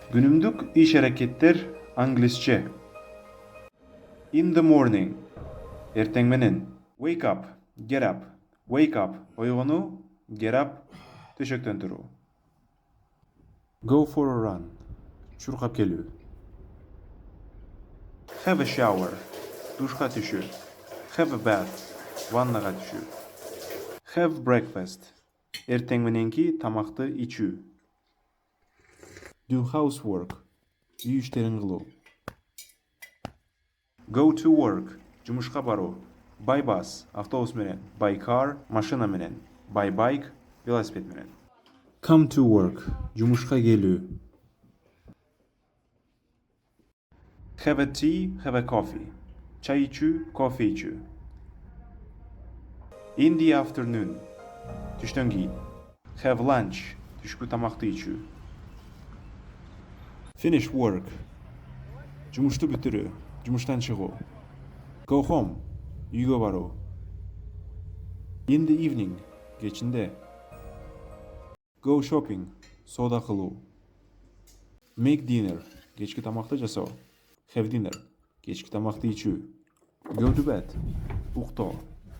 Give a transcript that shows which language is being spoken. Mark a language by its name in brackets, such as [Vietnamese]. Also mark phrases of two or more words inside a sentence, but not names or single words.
[Kyrgyz] Күнүмдүк иш аракеттер англисче. [English] In the morning. [Kyrgyz] Эртең менен. [English] Wake up, get up. Wake up, ойгонуу, get up, [Kyrgyz] төшөктөн туруу. [English] Go for a run. [Kyrgyz] Чуркап келүү. [English] Have a shower. [Kyrgyz] Душка түшүү. [English] Have a bath. [Kyrgyz] Ваннага түшүү. [English] Have breakfast. [Kyrgyz] Эртең мененки тамакты ичүү. [English] Do housework. [Kyrgyz] Үй иштерин кылуу. [English] Go to work. [Kyrgyz] Жумушка баруу. [English] By bus. [Kyrgyz] Автобус менен. [English] By car. [Kyrgyz] Машина менен. [English] By bike. [Kyrgyz] Велосипед менен. [English] Come to work. [Kyrgyz] Жумушка келүү. [English] Have a tea. Have a coffee. [Kyrgyz] Чай ичүү, кофе ичүү. [English] In the afternoon. [Kyrgyz] Түштөн кийин. [English] Have lunch. [Kyrgyz] Түшкү тамакты ичүү. [English] Finish work. [Kyrgyz] Жумушту бүтүрүү. Жумуштан чыгуу. [English] Go home. [Kyrgyz] Үйгө баруу. [English] In the evening. Кечинде. Go shopping. [Kyrgyz] Соода кылуу. [English] Make dinner. [Kyrgyz] Кечки тамакты жасоо. [English] Have dinner. [Kyrgyz] Кечки тамакты ичүү. [English] Go to bed. [Kyrgyz] Уктоо.